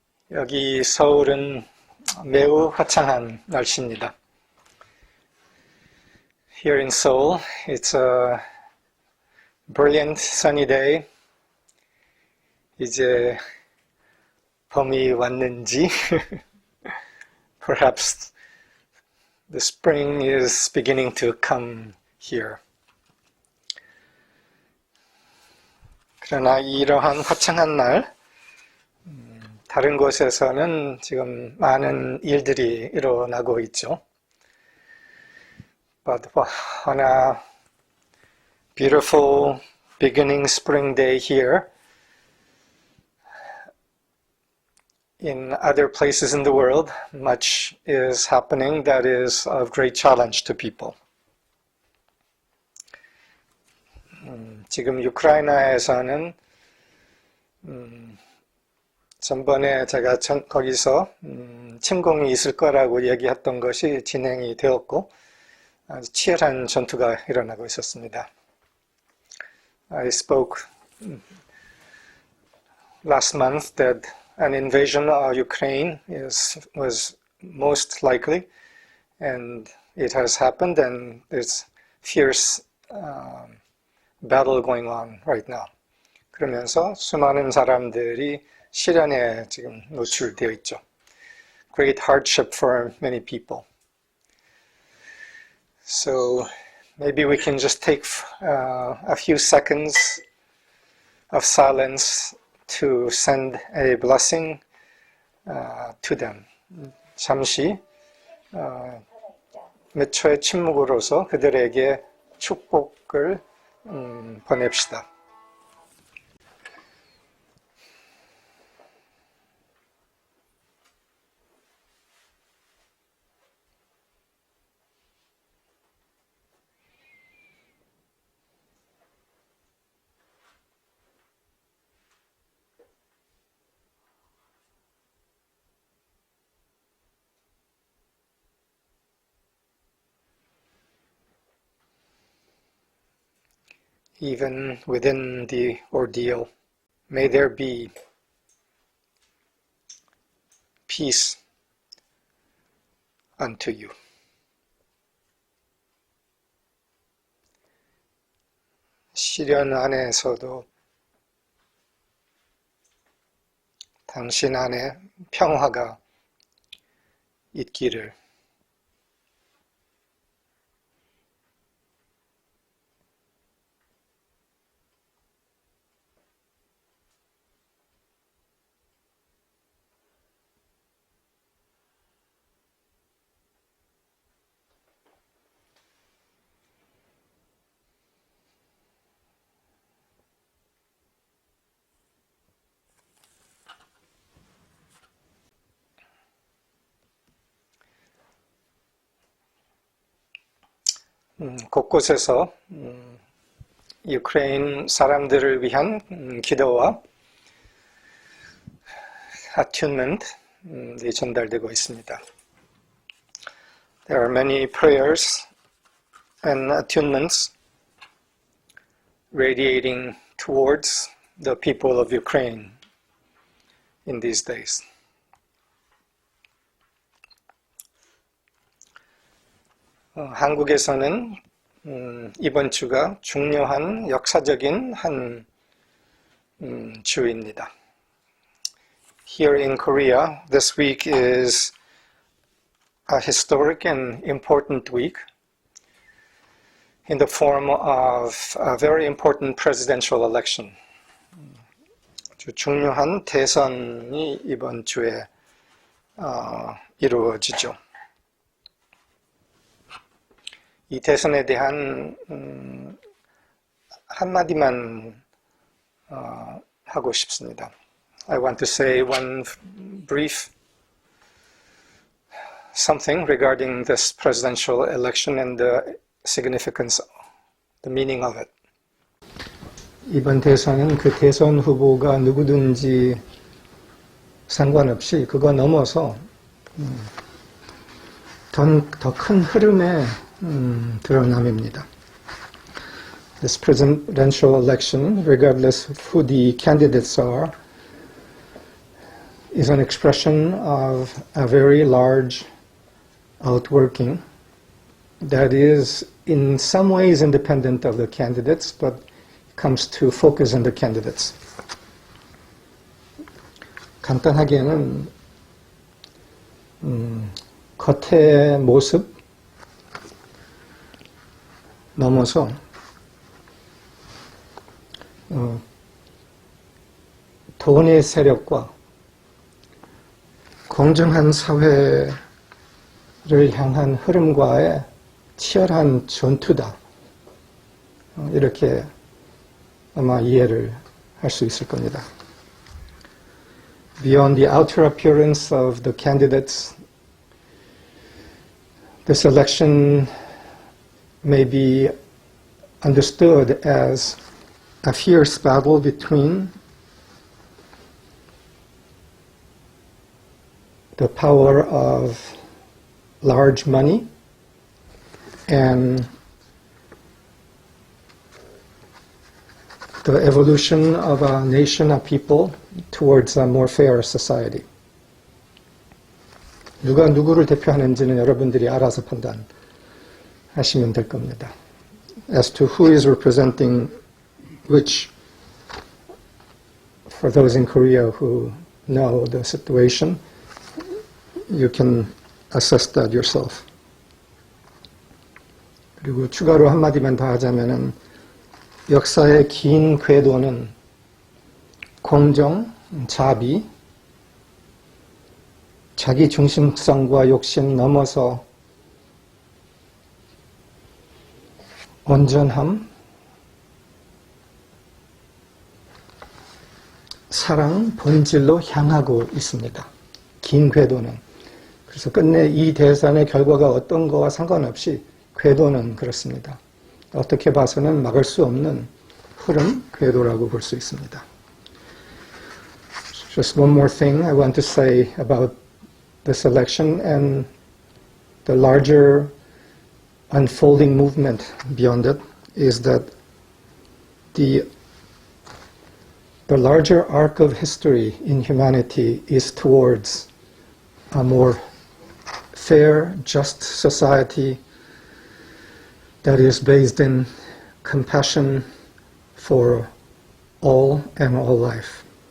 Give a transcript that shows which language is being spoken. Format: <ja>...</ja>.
<ko>여기 서울은 매우 화창한 날씨입니다.</ko> <en>Here in Seoul, it's a brilliant sunny day.</en> <ko>이제 봄이 왔는지</ko> <en>perhaps the spring is beginning to come here.</en> <ko>그러나 이러한 화창한 날 다른 곳에서는 지금 많은 일들이 일어나고 있죠.</ko> <en>But on a beautiful beginning spring day here, in other places in the world, much is happening that is of great challenge to people.</en> <ko>지금 우크라이나에서는 전번에 제가 거기서 침공이 있을 거라고 얘기했던 것이 진행이 되었고 아주 치열한 전투가 일어나고 있었습니다.</ko> <en>I spoke last month that an invasion of Ukraine was most likely, and it has happened, and there's fierce battle going on right now.</en> <ko>그러면서 수많은 사람들이 시련에 지금 노출되어 있죠.</ko> <en>Great hardship for many people. So maybe we can just take a few seconds of silence to send a blessing to them.</en> <ko>잠시 몇 초의 침묵으로서 그들에게 축복을 보냅시다.</ko> <en>Even within the ordeal, may there be peace unto you.</en> <ko>시련 안에서도 당신 안에 평화가 있기를. 곳곳에서 유크레인 사람들을 위한 기도와 attunement이 전달되고 있습니다.</ko> <en>There are many prayers and attunements radiating towards the people of Ukraine in these days.</en> <ko>한국에서는 이번 주가 중요한 역사적인 한 주입니다.</ko> <en>Here in Korea, this week is a historic and important week in the form of a very important presidential election.</en> <ko>아주 중요한 대선이 이번 주에 이루어지죠. 이 대선에 대한 한마디만 하고 싶습니다.</ko> <en>I want to say one brief something regarding this presidential election and the significance, the meaning of it.</en> <ko>이번 대선은 그 대선 후보가 누구든지 상관없이 그거 넘어서 더 큰 흐름의 드러남입니다.</ko> <en>This presidential election, regardless of who the candidates are, is an expression of a very large outworking that is in some ways independent of the candidates, but comes to focus on the candidates.</en> <ko>간단하게는 겉의 모습 넘어서 돈의 세력과 공정한 사회를 향한 흐름과의 치열한 전투다. 이렇게 아마 이해를 할 수 있을 겁니다.</ko> <en>Beyond the outer appearance of the candidates, this election may be understood as a fierce battle between the power of large money and the evolution of a nation, a people, towards a more fair society.</en> <ko>누가 누구를 대표하는지는 여러분들이 알아서 판단하시면 될 겁니다.</ko> <en>As to who is representing which, for those in Korea who know the situation, you can assess that yourself.</en> <ko>그리고 추가로 한마디만 더 하자면은 역사의 긴 궤도는 공정, 자비, 자기 중심성과 욕심 넘어서 온전함, 사랑, 본질로 향하고 있습니다. 긴 궤도는. 그래서 끝내 이 대선의 결과가 어떤 거와 상관없이 궤도는 그렇습니다. 어떻게 봐서는 막을 수 없는 흐름, 궤도라고 볼 수 있습니다.</ko> <en>Just one more thing I want to say about this election and the larger unfolding movement beyond it is that the larger arc of history in humanity is towards a more fair, just society that is based in compassion for all and all life.</en>